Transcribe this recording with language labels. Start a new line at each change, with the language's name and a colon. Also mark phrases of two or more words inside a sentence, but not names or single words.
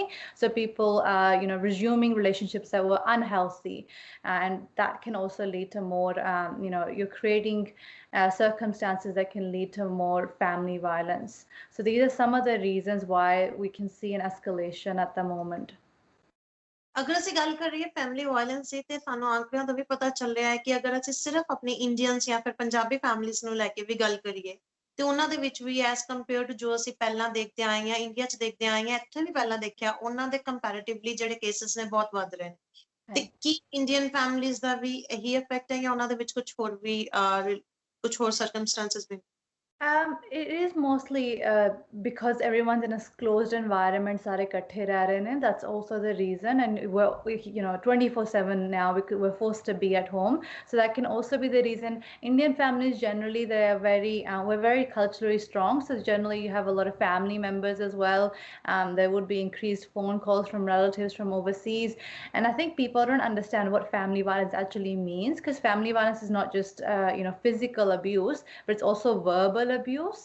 English: So people are resuming relationships that were unhealthy, and that can also lead to more you're creating circumstances that can lead to more family violence. So these are some of the reasons why we can see an escalation at the moment.
Punjabi: ਅਗਰ ਅਸੀਂ ਗੱਲ ਕਰ ਰਹੀ ਹੈ
English: family violence
Punjabi: ਦੀ, ਤੇ ਸਾਨੂੰ ਆંકੜਿਆਂ ਤੋਂ ਵੀ ਪਤਾ ਚੱਲ ਰਿਹਾ ਹੈ ਕਿ ਅਗਰ ਅਸੀਂ ਸਿਰਫ ਆਪਣੀ ਇੰਡੀਅਨਸ ਜਾਂ ਫਿਰ ਪੰਜਾਬੀ ਫੈਮਿਲੀਜ਼ ਨੂੰ ਲੈ ਕੇ ਵੀ ਗੱਲ ਕਰੀਏ ਤੇ ਉਹਨਾਂ ਦੇ ਵਿੱਚ ਵੀ
English: as compare to
Punjabi: ਜੋ ਅਸੀਂ ਪਹਿਲਾਂ ਦੇਖਦੇ ਆਏ ਹਾਂ, ਇੰਡੀਆ 'ਚ ਦੇਖਦੇ ਆਏ ਹਾਂ, ਇੱਥੇ ਵੀ ਪਹਿਲਾਂ ਦੇਖਿਆ, ਉਹਨਾਂ ਦੇ ਕੰਪੈਰੀਟਿਵਲੀ ਜਿਹੜੇ ਕੇਸਿਸ ਨੇ ਬਹੁਤ ਵੱਧ ਰਹੇ ਨੇ। ਤੇ ਕੀ
English: Indian families
Punjabi: ਦਾ ਵੀ ਇਹੀ ਇਫੈਕਟ ਹੈ ਜਾਂ ਉਹਨਾਂ ਦੇ ਵਿੱਚ ਕੁਝ ਹੋਰ ਸਰਕਮਸਟੈਂਸਸ ਵੀ?
English: It is mostly because everyone's in a closed environment,
Hindi: सारे इकट्ठे रह रहे हैं.
English: That's also the reason, and we're 24/7 now. We're forced to be at home, so that can also be the reason. Indian families generally, they are we're very culturally strong, so generally you have a lot of family members as well. There would be increased phone calls from relatives from overseas, and I think people don't understand what family violence actually means, because family violence is not just physical abuse, but it's also verbal abuse.